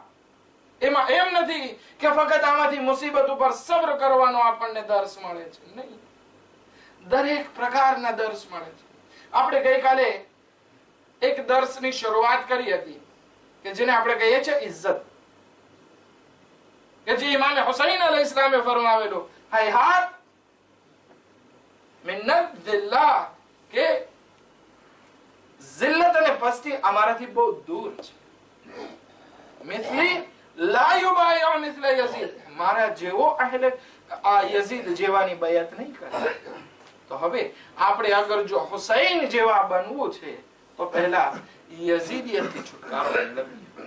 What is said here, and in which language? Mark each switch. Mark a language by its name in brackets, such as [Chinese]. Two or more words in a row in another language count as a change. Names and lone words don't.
[Gujarati] એમાં એમ નથી કે ફક્ત આમાંથી મુસીબત ઉપર સબ્ર કરવાનો આપણને દર્શ મળે છે, નહીં. દરેક પ્રકારના દર્શ મળે છે. આપણે ગઈકાલે એક દર્શની શરૂઆત કરી હતી કે જેને આપણે કહીએ છીએ ઇજ્જત, કે જે ઇમામ હુસૈન અલૈહિસ્સલામે ફરમાવેલું, [Arabic] هيهات من الذلة, [Gujarati] કે જિલ્લત અને પસ્તી અમારાથી બહુ દૂર છે. [Arabic] مثلي لا يبايع مثل يزيد, [Gujarati] મારા જેવો અહેલે આ યઝીદ જેવાની બયાત નહીં કરે. તો હવે આપણે અગર જો હુસૈન જેવા બનવું છે તો પહેલા યઝીદિયતથી છુટકારો મેળવીએ.